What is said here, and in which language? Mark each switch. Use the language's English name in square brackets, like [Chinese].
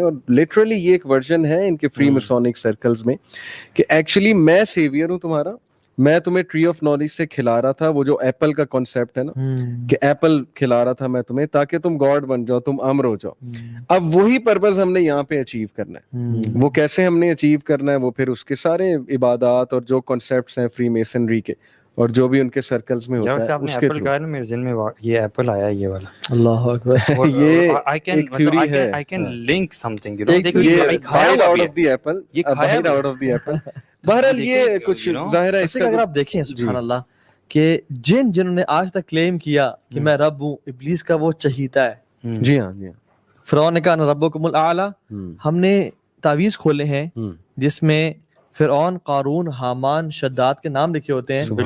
[Urdu] اور لٹرلی یہ ایک ورژن ہے ان کے فری میسونک سرکلز میں کہ ایکچولی میں سیویئر ہوں تمہارا, میں تمہیں ٹری آف نالج سے کھلا رہا تھا. وہ جو ایپل کا کانسیپٹ ہے نا کہ ایپل کھلا رہا تھا میں تمہیں تاکہ تم گاڈ بن جاؤ, تم امر ہو جاؤ. اب وہی پرپز ہم نے یہاں پہ اچیو کرنا ہے. وہ کیسے ہم نے اچیو کرنا ہے, وہ پھر اس کے سارے عبادات اور جو کانسیپٹس ہیں فری میسنری کے اور جو بھی ان کے سرکلز میں ہوتا ہے آپ نے ایپل کہا نا, میرے ذہن میں یہ ایپل آیا یہ والا. [Arabic] اللہ اکبر. [Urdu] یہ ایک تھیوری ہے. [English] I can link something, you know. [Urdu] یہ کھایا [English] out of the apple, [Urdu] یہ کھایا out of the apple. بہرحال یہ کچھ ظاہر ہے. اس کا اگر آپ دیکھیں سبحان اللہ کہ جنہوں نے آج تک کلیم کیا کہ میں رب ہوں, ابلیس کا وہ چہیتا ہے. جی ہاں, جی ہاں. فرعون نے کہا [Arabic] ربکم الاعلی. [Urdu] ہم نے تعویذ کھولے ہیں جس میں فرعون, قارون, حامان, شداد کے نام لکھے ہوتے ہیں.